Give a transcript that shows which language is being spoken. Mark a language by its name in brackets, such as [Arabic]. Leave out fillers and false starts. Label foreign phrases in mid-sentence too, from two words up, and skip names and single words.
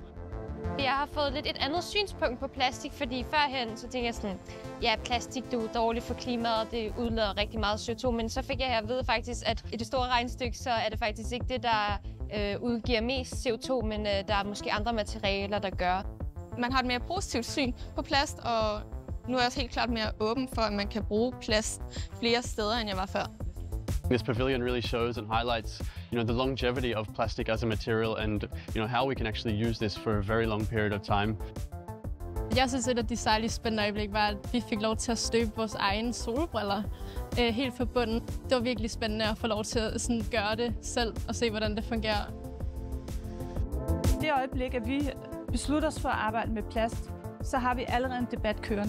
[Danish] Jeg har fået lidt et andet synspunkt på plastik, fordi førhen så tænkte jeg sådan, ja, plastik det er dårligt for klimaet, og det udleder rigtig meget CO2, men så fik jeg at vide faktisk, at i det store regnestykke, så er det faktisk ikke det, der udgiver mest CO2, men der er måske andre materialer, der gør. Man har et mere positivt syn på plast, og nu er jeg også helt klart mere åben for, at man kan bruge plast flere steder, end jeg var før. [English] This pavilion really shows and highlights, the longevity of plastic as a material and, how we can actually use this for a very long period of time. [Danish] Jeg synes, et af de særligt spændende øjeblik var, at vi fik lov til at støbe vores egne solbriller helt fra bunden. Det var virkelig spændende at få lov til at gøre det selv og se, hvordan det fungerer. Det øjeblik, at vi beslutter os for at arbejde med plast, så har vi allerede en debat kørende.